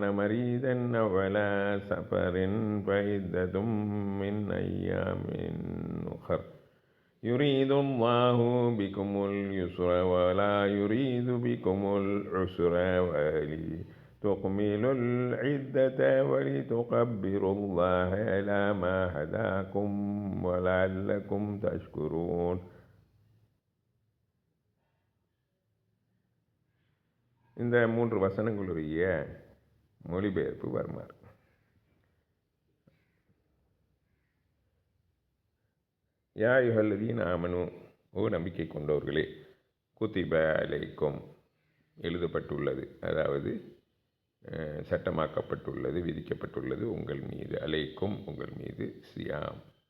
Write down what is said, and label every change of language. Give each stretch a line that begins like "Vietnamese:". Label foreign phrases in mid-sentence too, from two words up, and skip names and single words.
Arabic: مريضا أو على سفر فعدة من أيام أخر يريد الله بكم اليسر ولا يريد بكم العسر ولتكملوا العدة ولتكبروا الله على ما هداكم ولعلكم تشكرون.
Tamil: இந்த 3 வசனங்களுடைய மொழிபெயர்ப்பு வருமாறு:
Arabic: يا أيها الذين آمنوا,
Tamil: ஓ நம்பிக்கை கொண்டவர்களே,
Arabic: كتب عليكم,
Tamil: எழுதப்பட்டுள்ளது, அதாவது சட்டமாக்கப்பட்டுள்ளது, விதிக்கப்பட்டுள்ளது உங்கள் மீது, அலைக்கும் உங்கள் மீது, சியாம்